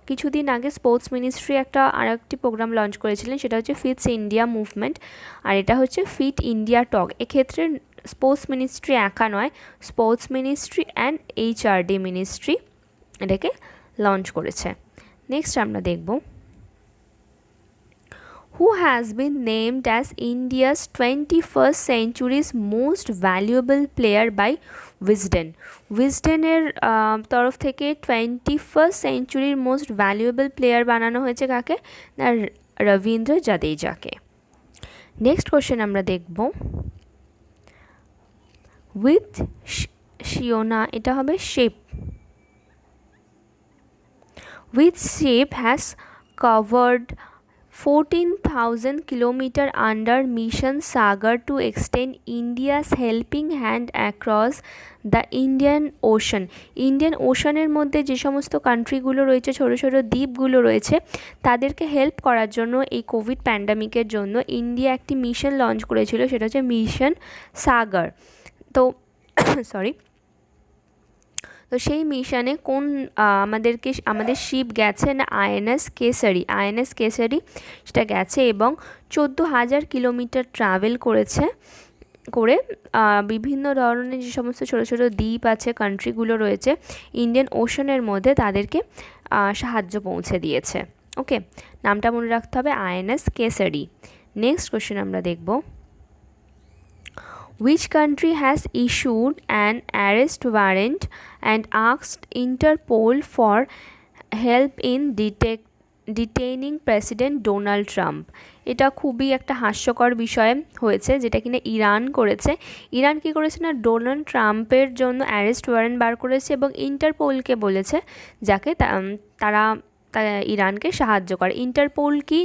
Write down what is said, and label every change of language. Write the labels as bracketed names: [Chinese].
[Bangla] কিছুদিন আগে sports ministry আরেকটি প্রোগ্রাম লঞ্চ করেছিলেন, সেটা হচ্ছে ফিটস ইন্ডিয়া মুভমেন্ট, আর এটা হচ্ছে ফিট ইন্ডিয়া টক। এক্ষেত্রে স্পোর্টস মিনিস্ট্রি একা নয়, sports ministry and HRD ministry এটাকে লঞ্চ করেছে। নেক্সট আমরা দেখব, [English] who has been named as India's 21st century's most valuable player by Wisden? [Bangla] উইজডেনের তরফ থেকে 21st সেঞ্চুরির মোস্ট ভ্যালুয়েবল প্লেয়ার বানানো হয়েছে কাকে? না রবীন্দ্র জাদেজাকে। নেক্সট কোশ্চেন আমরা দেখব, উইথ শিওনা, এটা হবে shape, [English] which ship has covered 14,000 kilometers under Mission Sagar to extend India's helping hand across the Indian Ocean? [Bangla] Indian ওশানের মধ্যে যে সমস্ত কান্ট্রিগুলো রয়েছে, ছোটো ছোটো দ্বীপগুলো রয়েছে, তাদেরকে হেল্প করার জন্য এই কোভিড প্যান্ডামিকের জন্য ইন্ডিয়া একটি মিশন লঞ্চ করেছিল, সেটা হচ্ছে মিশন সাগর। তো সেই মিশনে কোন আমাদের শিপ গেছে? না আইএনএস কেসারি সেটা গেছে এবং 14,000 কিলোমিটার ট্রাভেল করে বিভিন্ন ধরনের যে সমস্ত ছোটো ছোটো দ্বীপ আছে, কান্ট্রিগুলো রয়েছে ইন্ডিয়ান ওশানের মধ্যে, তাদেরকে সাহায্য পৌঁছে দিয়েছে। ওকে, নামটা মনে রাখতে হবে, আইএনএস কেসারি। নেক্সট কোশ্চেন আমরা দেখব, [English] which country has issued an arrest warrant and asked Interpol for help in detaining President Donald Trump? [Bangla] এটা খুবই একটা হাস্যকর বিষয় হয়েছে, যেটা কিনা ইরান করেছে। ইরান কি করেছে? না ডোনাল্ড ট্রাম্পের জন্য অ্যারেস্ট ওয়ারেন্ট বার করেছে এবং ইন্টারপোলকে বলেছে যাকে তারা ইরানকে সাহায্য করে। ইন্টারপোল কি?